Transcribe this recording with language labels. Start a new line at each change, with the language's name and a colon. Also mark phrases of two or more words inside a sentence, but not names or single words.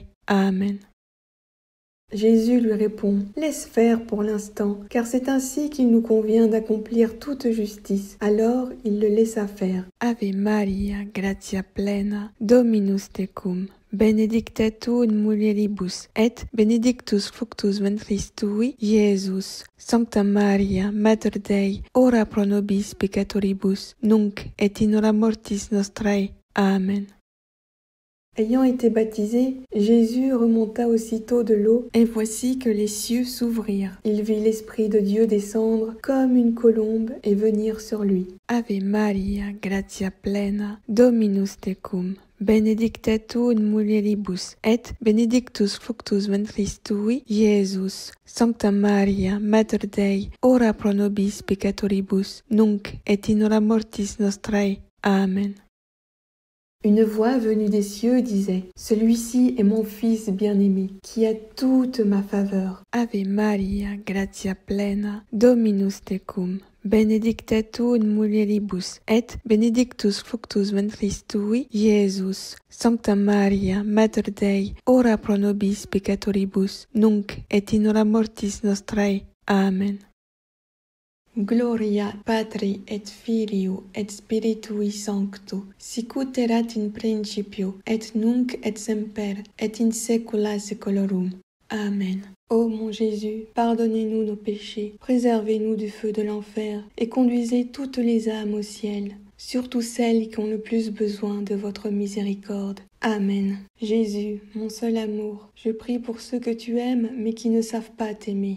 French: Amen. Jésus lui répond « Laisse faire pour l'instant, car c'est ainsi qu'il nous convient d'accomplir toute justice. » Alors il le laissa faire.
Latin: Ave Maria, gratia plena, Dominus tecum, benedicta tu in mulieribus, et benedictus fructus ventris tui, Iesus. Sancta Maria, Mater Dei, ora pro nobis peccatoribus, nunc et in hora mortis nostrae. Amen.
French: Ayant été baptisé, Jésus remonta aussitôt de l'eau, et voici que les cieux s'ouvrirent. Il vit l'Esprit de Dieu descendre comme une colombe et venir sur lui.
Latin: Ave Maria, gratia plena, Dominus tecum, benedicta tu in mulieribus, et benedictus fructus ventris tui, Iesus. Sancta Maria, Mater Dei, ora pro nobis peccatoribus, nunc et in hora mortis nostrae. Amen.
French: Une voix venue des cieux disait « Celui-ci est mon Fils bien-aimé, qui a toute ma faveur. »
Latin: Ave Maria, gratia plena, Dominus tecum, benedicta tu in mulieribus, et benedictus fructus ventris tui, Iesus. Sancta Maria, Mater Dei, ora pro nobis peccatoribus, nunc et in hora mortis nostrae. Amen. Gloria Patri et Filio et Spiritui Sancto, sicut erat in principio, et nunc et semper, et in saecula saeculorum. Amen.
French: Ô mon Jésus, pardonnez-nous nos péchés, préservez-nous du feu de l'enfer, et conduisez toutes les âmes au ciel, surtout celles qui ont le plus besoin de votre miséricorde. Amen. Jésus, mon seul amour, je prie pour ceux que tu aimes mais qui ne savent pas t'aimer.